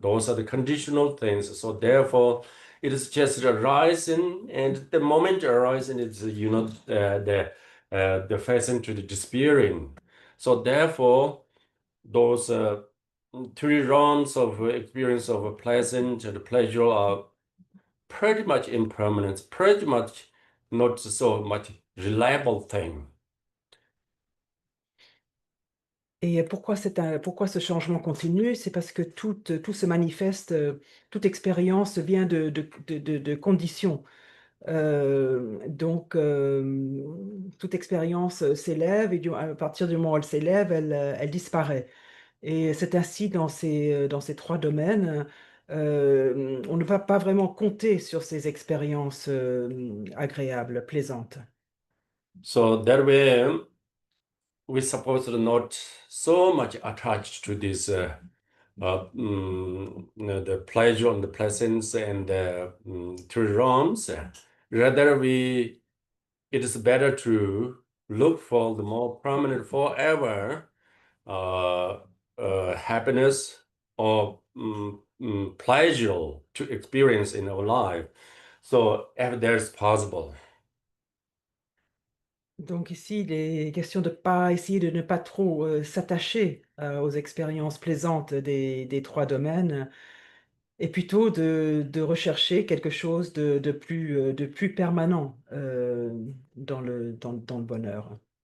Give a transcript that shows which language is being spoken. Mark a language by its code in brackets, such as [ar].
[en] Those are the conditional things. So therefore, it is just arising, and the moment arising is, the facing to the despairing. So therefore, those three rounds of experience of pleasant and pleasure are pretty much impermanent, pretty much not so much reliable thing. [fr] Et pourquoi ce changement continu? C'est parce que tout se manifeste, toute expérience vient de conditions. Donc, toute expérience s'élève et à partir du moment où elle s'élève, elle disparaît. Et c'est ainsi dans ces 3 domaines. On ne va pas vraiment compter sur ces expériences, agréables, plaisantes. [en] So that way, we supposed to not so much attached to this the pleasure and the pleasance and the three realms. Rather, it is better to look for the more permanent forever uh, happiness or pleasure to experience in our life. So if there's possible. [fr] Donc ici, il est question de pas essayer de ne pas trop, s'attacher, aux expériences plaisantes des 3 domaines et plutôt de rechercher quelque chose de plus permanent, dans le bonheur.